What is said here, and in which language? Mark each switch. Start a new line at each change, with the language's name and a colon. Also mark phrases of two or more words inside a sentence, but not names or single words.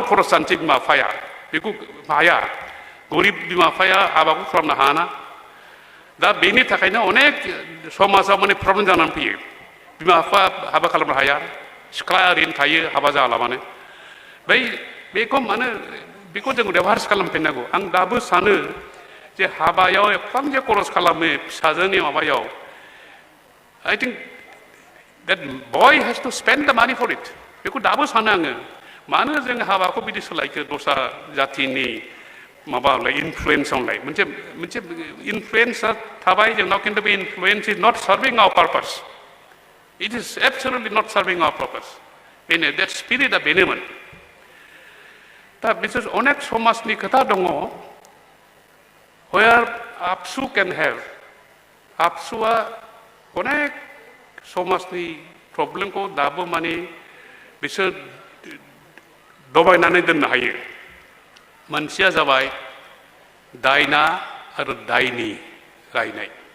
Bodo: खरस जानोसै बिमा बिफाया बेखौ हाया गरिब बिमा बिफाया हाबाखौ खालामनो हायाना दा बेनि थाखायनो अनेक समाजाव माने प्रब्लेम जानानै फैयो बिमा बिफा हाबा खालामनो हाया सिख्ला ओरैनो थायो हाबा जालाबानो बेखौ मानो बेखौ जों रिभार्स खालामफिननांगौ आं दाबो सानो जे हाबायाव एफां जे खरस खालामो फिसाजोनि माबायाव
English: I think that boy has to spend the money for it
Bodo: बेखौ दाबो सानो आङो मानो जों हाबाखौ बिदि सोलायखो दस्रा जातिनि माबालाय इनफ्लुयेन्सआवलाय मोनसे इनफ्लुयेन्सआ थाबाय जोंनाव खिन्थु बे इनफ्लुयेन्स
English: is not serving our purpose it is absolutely not serving our purpose
Bodo: बेनो
English: that spiritआ
Bodo: बेनोमोन दा बिसोर अनेक समाजनि खोथा दङ where आपसु
English: can have
Bodo: आपसुआ अनेक समाजनि प्रब्लेमखौ दाबो माने बिसोर दबायनानै दोननो हायो मोनसेया जाबाय दायना आरो दायनि रायनाय।